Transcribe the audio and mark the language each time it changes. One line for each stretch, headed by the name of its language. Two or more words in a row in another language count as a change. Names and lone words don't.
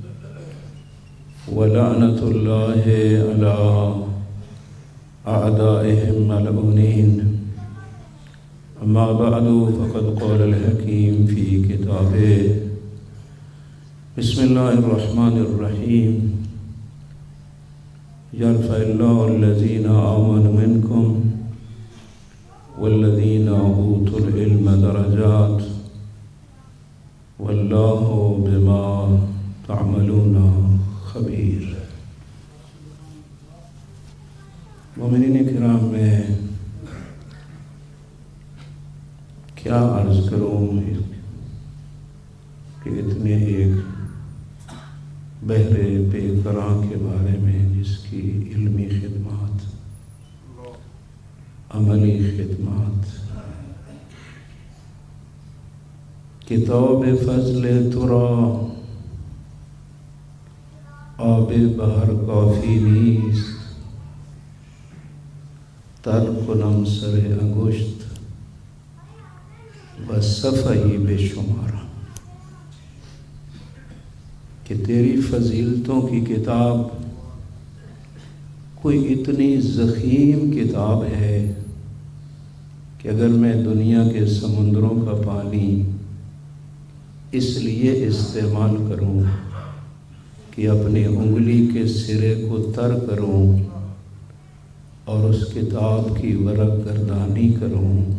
Arabic: ولعنة الله على أعدائهم ملعونين أما بعد فقد قال الحكيم في كتابه بسم الله الرحمن الرحيم يرفع الله الذين آمنوا منكم والذين أوتوا العلم درجات واللہ بما تعملون خبیر.
Urdu: مومنین کرام میں کیا عرض کروں کہ اتنے ایک بحر بے قرار کے بارے میں جس کی علمی خدمات عملی خدمات
Persian: کتاب فضل ترا آب بحر کافی نیست تر کنم سر انگشت و صفحی بے شمارا
Urdu: کہ تیری فضیلتوں کی کتاب کوئی اتنی ضخیم کتاب ہے کہ اگر میں دنیا کے سمندروں کا پانی اس لیے استعمال کروں کہ اپنی انگلی کے سرے کو تر کروں اور اس کتاب کی ورق گردانی کروں